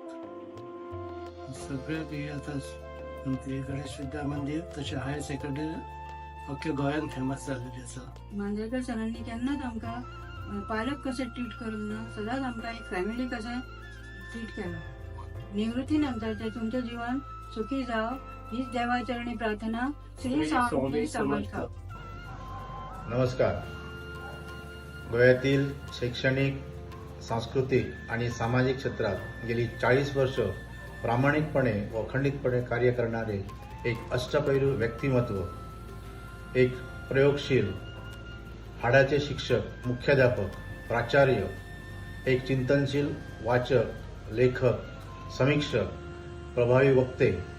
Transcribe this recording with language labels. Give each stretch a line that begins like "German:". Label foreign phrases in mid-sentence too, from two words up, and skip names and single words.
Konkani: सगळे काही आता ते गणेश विद्या मंदिर तशें
English: Higher Secondary
Konkani: अख्ख्या गोंयांत फेमस जाल्लेली आसा. मांद्रेकर सरांनी केन्नाच आमकां पालक कशें ट्रीट करूंक ना, सदांच आमकां एक फॅमिली कशें ट्रीट केला. निवृत्ती नंतर ते तुमचें जीवन सुखी जाव हीच देवाचरणी प्रार्थना.
Marathi: श्री स्वामी समर्थ. नमस्कार. गोव्यातील शैक्षणिक, सांस्कृतिक आणि सामाजिक क्षेत्रात गेली 40 वर्ष प्रामाणिकपणे व अखंडितपणे कार्य करणारे एक अष्टपैलू व्यक्तिमत्व, एक प्रयोगशील, हाडाचे शिक्षक, मुख्याध्यापक, प्राचार्य, एक चिंतनशील वाचक, लेखक, समीक्षक, प्रभावी वक्ते